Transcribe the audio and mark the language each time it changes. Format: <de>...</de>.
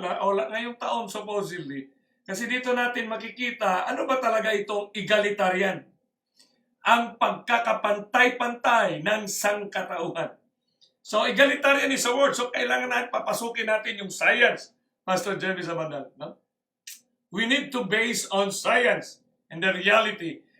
<tl>Ngayong taon supposedly. Kasi dito natin makikita, ano ba talaga itong egalitarian? Ang pagkakapantay-pantay ng sangkatauhan.</tl> <en>So, egalitarian is a word.</en> <tl>So, kailangan natin papasukin natin yung science.</tl> <en>Pastor Jeremy Sabandal, no? We need to base on science and the reality.</en>